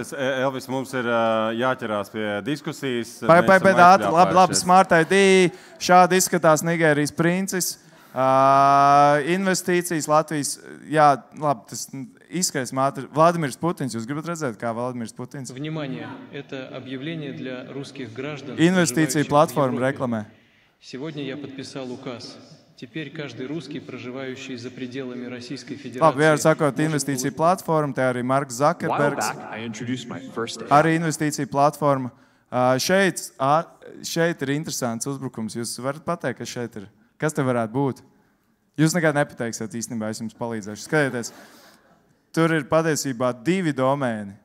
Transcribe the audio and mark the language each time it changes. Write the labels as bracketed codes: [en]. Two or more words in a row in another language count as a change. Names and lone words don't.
[lv] Elvis, mums ir jāķerās pie diskusijas. Labi, Smart ID. Šādi izskatās Nigērijas princis. Investīcijas Latvijas. Jā, labi, tas izskaidrs mātri. Vladimirs Putins. Jūs gribat redzēt, kā Vladimirs Putins? [ru] Внимание, это объявление для русских граждан. Инвестиции платформ рекламе. Сегодня я подписал указ. Теперь каждый русский, проживающий за пределами Российской Федерации. [lv] Labi, vienmēr sakot, investīcija platforma, te arī Marks Zuckerbergs. Arī investīcija platforma. Šeit ir interesants uzbrukums. Jūs varat pateikt, kas šeit ir? Kas te varētu būt? Jūs nekad nepateiksiet īstenībā, es jums palīdzēšu. Skatieties, tur ir patiesībā 2 domēni.